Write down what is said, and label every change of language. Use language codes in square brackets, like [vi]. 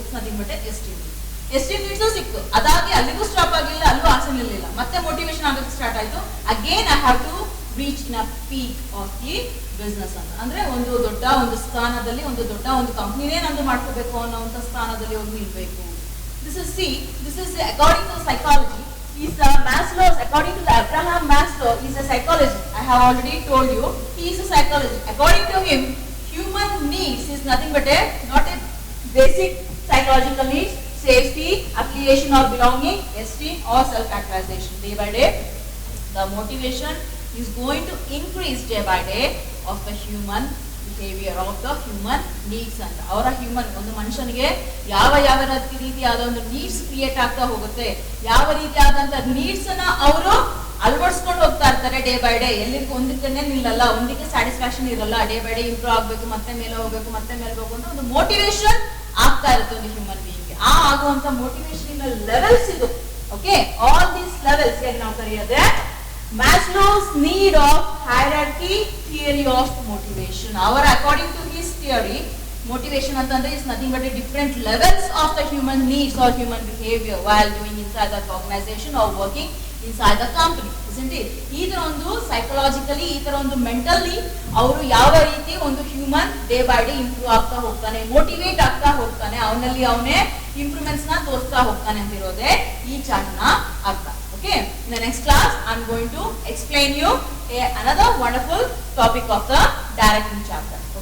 [en] it's nothing but [kn] esteem needs ಸಿಕ್ತು, ಅದಾಗಿ ಅಲ್ಲಿಗೂ ಸ್ಟಾಪ್ ಆಗಿಲ್ಲ, ಅಲ್ಲೂ ಆಸೆ ನಿಲ್ಲಿಲ್ಲ, ಮತ್ತೆ ಮೋಟಿವೇಶನ್ ಆಗೋಕ್ಕೆ ಸ್ಟಾರ್ಟ್ ಆಯ್ತು. [en] again I have to reach in a peak of the business [kn] ಅಂತ, ಅಂದ್ರೆ ಒಂದು ದೊಡ್ಡ ಒಂದು ಸ್ಥಾನದಲ್ಲಿ, ಒಂದು ದೊಡ್ಡ ಒಂದು ಕಂಪ್ನಿನೇ ನಂದು ಮಾಡ್ಕೋಬೇಕು ಅನ್ನೋಂಥ ಸ್ಥಾನದಲ್ಲಿ ಹೋಗಿ ನಿಲ್ಬೇಕು. [en] This is according to psychology. According to Abraham Maslow, he is a psychologist. I have already told you, he is a psychologist. According to him, human needs is nothing but not a basic psychological needs: safety, affiliation or belonging, esteem or self-actualization. Day by day, the motivation is going to increase day by day of the human behavior, of the human needs. [kn] ಅಂತ ಅವರ human, ಒಂದು ಮನುಷ್ಯನಿಗೆ ಯಾವ ರೀತಿಯಾದ ಒಂದು needs create ಆಗ್ತಾ ಹೋಗುತ್ತೆ, ಯಾವ ರೀತಿಯಾದಂತ ನೀಡ್ಸ್ ಅನ್ನ ಅವರು ಅಳವಡಿಸ್ಕೊಂಡು ಹೋಗ್ತಾ ಇರ್ತಾರೆ ಡೇ ಬೈ ಡೇ. ಎಲ್ಲಿಗೆ ಒಂದಕ್ಕೆ ನಿಲ್ಲಲ್ಲ, ಒಂದಕ್ಕೆ ಸ್ಯಾಟಿಸ್ಫ್ಯಾಕ್ಷನ್ ಇರಲ್ಲ, ಡೇ ಬೈ ಡೇ ಇಂಪ್ರೂವ್ ಆಗ್ಬೇಕು, ಮತ್ತೆ ಮೇಲೆ ಹೋಗ್ಬೇಕು ಅಂತ ಒಂದು ಮೋಟಿವೇಶನ್ ಆಗ್ತಾ ಇರುತ್ತೆ ಒಂದು ಹ್ಯೂಮನ್ ಬೀಯಿಂಗ್. ಆ ಆಗುವಂತ ಮೋಟಿವೇಶನ್ ಲೆವೆಲ್ಸ್ ಇದು. [en] okay, all these levels [kn] ನಾವು ಕರೆಯೋದೆ [en] Maslow's need of hierarchy theory of motivation. According to his theory, motivation [kn] ಅಂತಂದ್ರೆ [en] is nothing but a different levels of the human needs or human behavior while doing inside the organization or working inside the company, isn't it? [kn] ಈ ತರ ಒಂದು psychologically, ಈ ತರ ಒಂದು mentally ಅವರು ಯಾವ ರೀತಿ ಒಂದು human day by day improve ಆಗ್ತಾ ಹೋಗ್ತಾನೆ, ಮೋಟಿವೇಟ್ ಆಗ್ತಾ ಹೋಗ್ತಾನೆ, ಅವನೇ ಇಂಪ್ರೂವ್ಮೆಂಟ್ಸ್ ನ ತೋರಿಸ್ತಾ ಹೋಗ್ತಾನೆ ಅಂತಿರೋದೇ ಈ ಚಾರ್ಟ್ ನ ಅರ್ಥ. [en] Okay, in the next class I'm going to explain you another wonderful topic of the directing chapter.